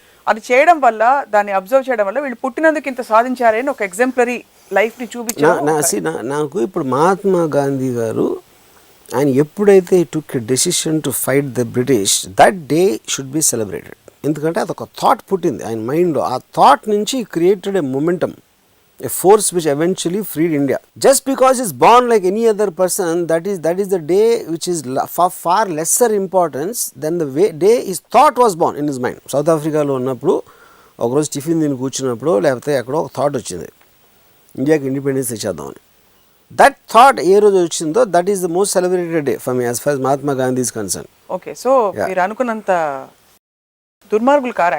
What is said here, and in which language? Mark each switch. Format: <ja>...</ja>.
<te>అది చేయడం వల్ల, దాన్ని అబ్జర్వ్ చేయడం వల్ల వీళ్ళు పుట్టినందుకు ఇంత సాధించారని ఒక ఎగ్జాంపులరీ లైఫ్ని చూపించారు. నాకు ఇప్పుడు మహాత్మా గాంధీ గారు ఆయన ఎప్పుడైతే</te> <en>Took a decision to fight the British, that day should be celebrated.</en> <te>ఎందుకంటే అదొక థాట్ పుట్టింది ఆయన మైండ్లో. ఆ థాట్ నుంచి</te> <en>Created a momentum, a force which eventually freed India. Just because he's born like any other person, that is the day which is far lesser importance than the day his thought was born in his mind.</en> <te>South Africa లో ఉన్నప్పుడు ఒకరోజు tiffin తిని కూర్చున్నప్పుడు లేకపోతే ఎక్కడో ఒక thought వచ్చింది, ఇండియాకి ఇండిపెండెన్స్ ఇచ్చేద్దామని.</te> <en>that thought</en> <te>ఏ రోజు వచ్చిందో</te> <en>That is the most celebrated day for me as far Mahatma Gandhi is concern.</en> <te>Okay, so మీరు అనుకున్నంత దుర్మార్గులు కారు.</te>